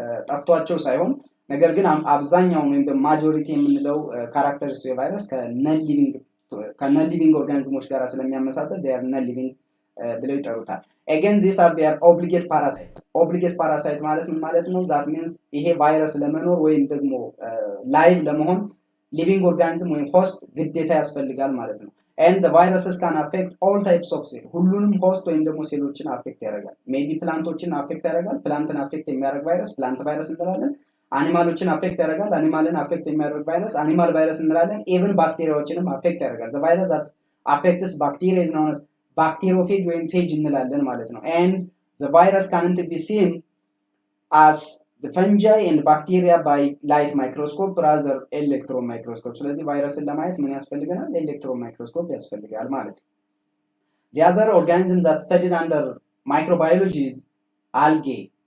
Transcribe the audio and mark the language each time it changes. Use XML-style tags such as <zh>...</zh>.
<am>ጠፍቷቸው ሳይሆን ነገር ግን አብዛኛውን ወይም ደግሞ ማጆሪቲ የምንለው ካራክተሪስቲክ የቫይረስ ከነን ሊቪንግ ኦርጋኒዝሞች ጋር ስለሚያመሳሰል</am> <en>they are non living</en> <am>ብለው ይጠሩታል።</am> <en>again these are their obligate parasite</en> <am>ማለት ምን ማለት ነው?</am> <en>that means</en> <am>ይሄ ቫይረስ ለመኖር ወይም ደግሞ ላይቭ ለመሆን ሊቪንግ ኦርጋኒዝም ወይም ሆስት ግዴታ ያስፈልጋል ማለት ነው።</am> <en>and the viruses can affect all types of cell</en> <am>ሁሉንም ሆስት ወይም ደግሞ ሴሎችን አፌክት ያደርጋል። ሜቢ ፕላንቶችን አፌክት ያደርጋል። ፕላንትን አፌክት የሚያደርግ ቫይረስ ፕላንት ቫይረስ እንላለን። አኒማሎችን አፌክት ያደርጋል። አኒማልን አፌክት የሚያደርግ ቫይረስ አኒማል ቫይረስ እንላለን። ኢቭን ባክቴሪያዎችንም አፌክት ያደርጋል።</am> <en>the virus that affects bacteria is known as bacteriophage ወይም phage</en> <am>እንላለን ማለት ነው።</am> <en>and the virus can't be seen as the fungi and bacteria by light microscope rather electron microscope.</en> <am>ስለዚህ ቫይረስን ለማየት ምን ያስፈልገናል? ኤሌክትሮን ማይክሮስኮፕ ያስፈልጋል ማለት ነው።</am> <en>the other organisms that studied under microbiology is algae.</en>